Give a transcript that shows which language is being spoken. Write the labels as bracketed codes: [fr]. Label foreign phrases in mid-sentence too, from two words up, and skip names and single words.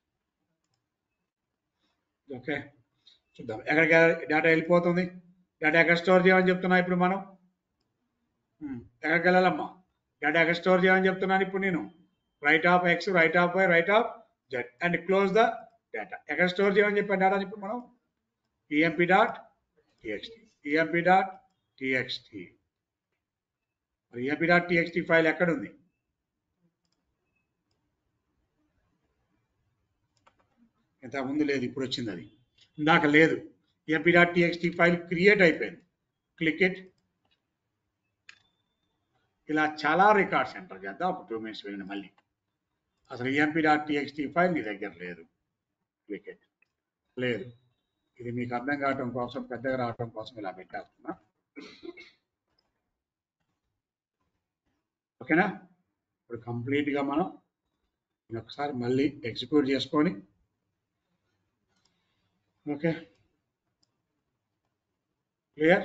[te] ఓకే, చూద్దాం ఎక్కడికి డేటా వెళ్ళిపోతుంది. డేటా ఎక్కడ స్టోర్ చేయమని చెప్తున్నా ఇప్పుడు మనం? ఎక్కడికి వెళ్ళాలమ్మా? డేటా ఎక్కడ స్టోర్ చేయమని చెప్తున్నాను ఇప్పుడు నేను? [en] write of x, write of y, write of z and close the data. [te] ఎక్కడ స్టోర్ చేయమని చెప్పాను డేటా ఇప్పుడు మనం? emp.txt. emp.txt. మరి emp.txt ఫైల్ ఎక్కడ ఉంది? ఇంతకుముందు లేదు, ఇప్పుడు వచ్చింది. అది ఇందాక లేదు. emp.txt ఫైల్ క్రియేట్ అయిపోయింది. [en] click it. [te] ఇలా చాలా [en] records enter [te] చేద్దాం. అప్పుడు 2 minutes వెళ్ళిన మళ్ళీ అసలు emp.txt ఫైల్ నీ దగ్గర లేదు. [en] click it. [te] లేదు. ఇది మీకు అర్థం కావటం కోసం, పెద్దగా రావటం కోసం ఇలా పెట్టేస్తున్నా. ఓకేనా? ఇప్పుడు కంప్లీట్గా మనం ఒకసారి మళ్ళీ ఎగ్జిక్యూట్ చేసుకొని [en] okay, clear.